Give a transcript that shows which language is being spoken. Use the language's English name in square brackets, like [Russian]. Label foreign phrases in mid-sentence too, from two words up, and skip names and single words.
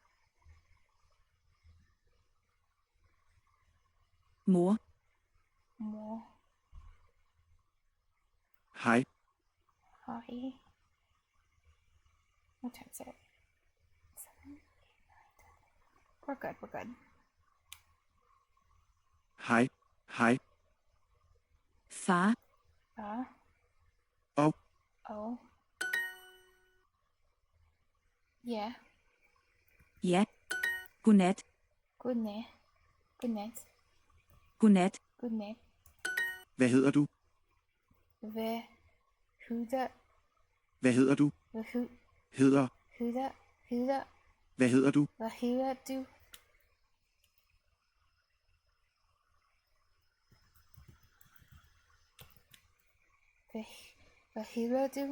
[Danish] Mor. [English] More. [Danish] Hej. [English] Hi. What time is it? 7, 8, 9, 10. We're good, we're good. [Danish] Hej. Hej. Far. Og. [English] Oh. Yeah. [Danish] Ja. Godnat. [English] Good night. Good night. [Danish] Godnat. [English] Good night. [Danish] Hvad hedder du? Hvad hedder Hvad hedder du? Hvad Hedder. hedder Hvad hedder du? Hvad hedder du? Hvad hedder du?